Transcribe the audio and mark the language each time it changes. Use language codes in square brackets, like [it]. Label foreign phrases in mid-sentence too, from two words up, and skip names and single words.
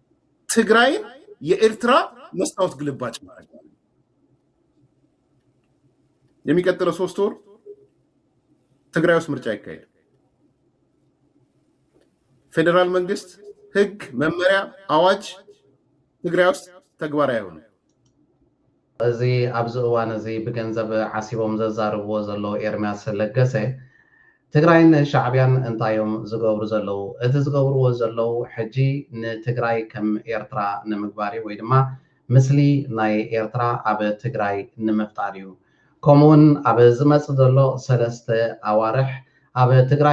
[am] ትግራይን የኤርትራ መስታወት ግልባጭ ማድረግ የሚቀጥለው 3 ወር ትግራይ ውስጥ ምርጫ ይካሄድ። ፌደራል መንግስት ህግ፣ መመሪያ፣ አዋጅ ትግራይ ውስጥ ተግባራዊ አይሆንም። [ti] እዚ ኣብዚ እዋን እዚ ብገንዘብ ዓሲቦም ዘዛርብዎ ዘለው ኤርምያስ ለገሰ ትግራይን ሻዕብያን እንታዮም ዝገብሩ ዘለው እቲ ዝገብርዎ ዘለው ሕጂ ንትግራይ ከም ኤርትራ ንምግባር ወይ ድማ ምስሊ ናይ ኤርትራ ኣብ ትግራይ ንምፍጣር እዩ። ከምኡውን ኣብ ዝመፅእ ዘሎ 3 ኣዋርሕ ኣብ ትግራይ